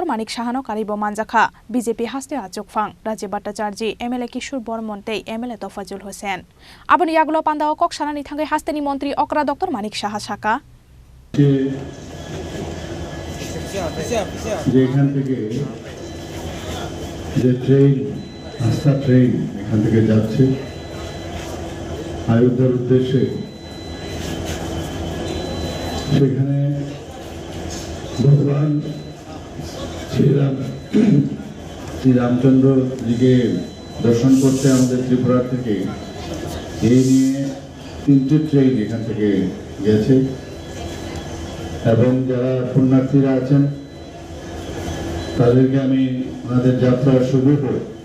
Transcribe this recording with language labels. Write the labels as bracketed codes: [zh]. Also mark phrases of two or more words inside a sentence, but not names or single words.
[trp] Manik Shahano Karibo Manjakha, BJP Haste Achukfang, Rajiv Bhattacharjee, MLA Kishore Bormonte, MLA Tofazul Hussain. Abani Yagulo Pandawa Kok Sharani Thangai Hasteni Montri Okra Dr. Manik Shaha Shaka. [bn] যেখান থেকে যে ট্রেন আস্থা ট্রেন এখান থেকে যাচ্ছে অযোধ্যার উদ্দেশ্যে সেখানে ভগবান শ্রীরামচন্দ্র জিকে দর্শন করতে আমাদের ত্রিপুরা থেকে এই নিয়ে 3টি ট্রেন এখান থেকে গেছে এবং যারা পুণ্যার্থীরা আছেন তাদেরকে আমি ওনাদের যাত্রার শুভ করে